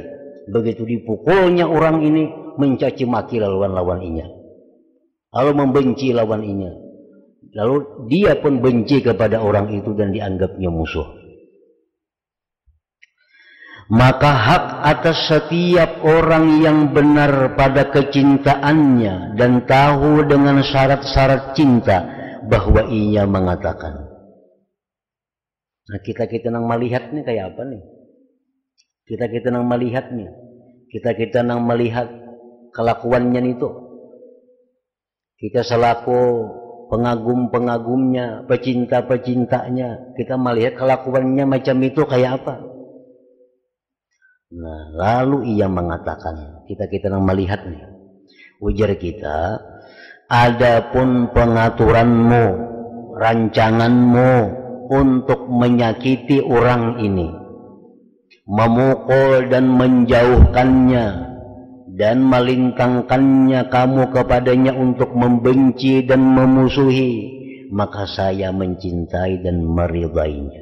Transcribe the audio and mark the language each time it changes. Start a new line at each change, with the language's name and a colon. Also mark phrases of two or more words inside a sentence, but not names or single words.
Indonesian: Begitu dipukulnya orang ini, mencaci maki lawan inya, lalu membenci lawan inya, lalu dia pun benci kepada orang itu dan dianggapnya musuh. Maka hak atas setiap orang yang benar pada kecintaannya dan tahu dengan syarat-syarat cinta bahwa ia mengatakan. Nah, kita nang melihat nih kayak apa nih? Kita nang melihat nih. Kita nang melihat kelakuannya itu. Kita selaku pengagum-pengagumnya, pecinta-pecintanya, kita melihat kelakuannya macam itu kayak apa? Nah, lalu ia mengatakan, kita nang melihat nih. Ujar kita, adapun pengaturanmu, rancanganmu untuk menyakiti orang ini, memukul dan menjauhkannya, dan melintangkannya kamu kepadanya untuk membenci dan memusuhi, maka saya mencintai dan meridainya.